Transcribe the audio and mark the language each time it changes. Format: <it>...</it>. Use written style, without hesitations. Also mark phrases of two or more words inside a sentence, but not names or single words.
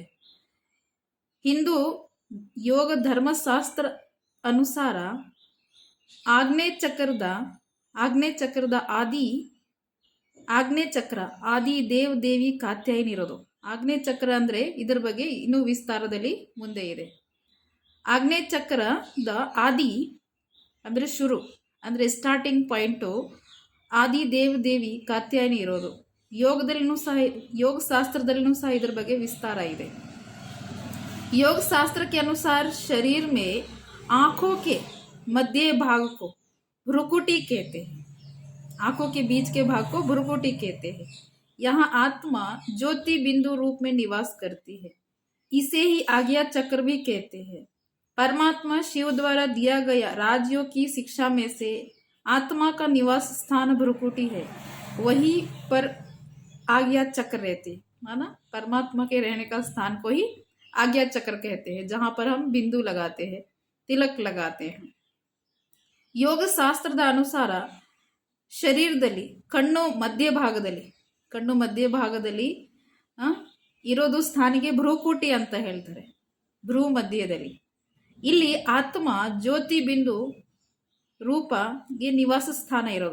<kn>ಹಿಂದೂ ಯೋಗ ಧರ್ಮಶಾಸ್ತ್ರ ಅನುಸಾರ ಆಗ್ನೇಯ ಚಕ್ರದ ಆದಿ ದೇವಿ ಕಾತ್ಯಾಯನಿ ಇರೋದು. ಆಗ್ನೇಯ ಚಕ್ರ ಅಂದ್ರೆ ಇದರ ಬಗ್ಗೆ ಇನ್ನೂ ವಿಸ್ತಾರದಲ್ಲಿ ಮುಂದೆ ಇದೆ. ಆಗ್ನೇಯ ಚಕ್ರದ ಆದಿ ಅಂದ್ರೆ ಶುರು ಅಂದ್ರೆ</kn> <en>starting point</en> <kn>ಆದಿ ದೇವಿ ಕಾತ್ಯಾಯನಿ ಇರೋದು. योग शास्त्रदಲ್ಲಿನೂ ಸಹ ಇದರ ಬಗ್ಗೆ ವಿಸ್ತಾರ ಇದೆ.</kn> <hi>योग शास्त्र के अनुसार शरीर में आंखों के मध्य भाग को भ्रुकुटी कहते हैं. आंखों के बीच के भाग को भ्रुकुटी कहते हैं. यहाँ आत्मा ज्योति बिंदु रूप में निवास करती है. इसे ही आज्ञा चक्र भी कहते हैं. परमात्मा शिव द्वारा दिया गया राजयोग की शिक्षा में से आत्मा का निवास स्थान भ्रुकुटी है. वही पर आज्ञा चक्र रहते, माना परमात्मा के रहने का स्थान को ही आज्ञा चक्र कहते हैं, जहां पर हम बिंदु लगाते हैं, तिलक लगाते हैं.</hi> <kn>ಯೋಗ ಶಾಸ್ತ್ರದ ಅನುಸಾರ ಶರೀರದಲ್ಲಿ ಕಣ್ಣು ಮಧ್ಯಭಾಗದಲ್ಲಿ ಇರೋದು ಸ್ಥಾನಿಗೆ ಭ್ರೂಕುಟಿ ಅಂತ ಹೇಳ್ತಾರೆ. ಭ್ರೂ ಮಧ್ಯದಲ್ಲಿ ಇಲ್ಲಿ ಆತ್ಮ ಜ್ಯೋತಿ ಬಿಂದು ರೂಪಗೆ ನಿವಾಸ ಸ್ಥಾನ ಇರೋದು.</kn>